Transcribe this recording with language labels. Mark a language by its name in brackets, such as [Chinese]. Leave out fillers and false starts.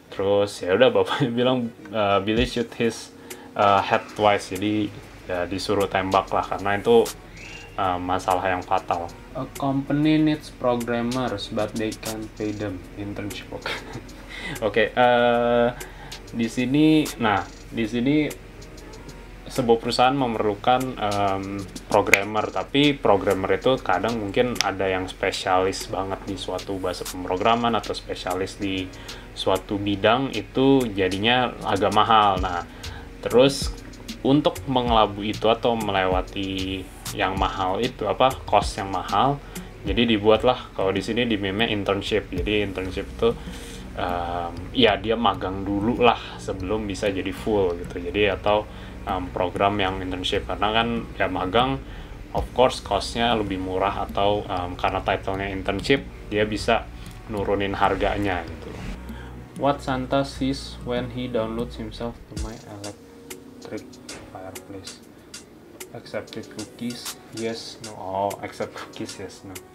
[Indonesian] Terus ya udah bapaknya bilang [English] Billy shoot his head twice. [Indonesian] Jadi ya disuruh tembak lah, karena itu masalah yang fatal. [English] A company needs programmers but they can't pay them. [Indonesian] Internship. Oke, di sini sebuah perusahaan memerlukan programmer, tapi programmer itu kadang mungkin ada yang spesialis banget di suatu bahasa pemrograman atau spesialis di suatu bidang, itu jadinya agak mahal. Nah, terus untuk mengelabui itu atau melewati yang mahal itu, cost yang mahal, jadi dibuatlah kalau di sini di meme internship. Jadi internship itu dia magang dulu lah sebelum bisa jadi full gitu. Jadi atau program yang internship, karena kan ya magang of course cost-nya lebih murah, atau karena title-nya internship dia bisa nurunin harganya gitu. [English] What Santa sees when he downloads himself to my electric fireplace? Accepted cookies, yes, no. Oh, accept cookies, yes, no.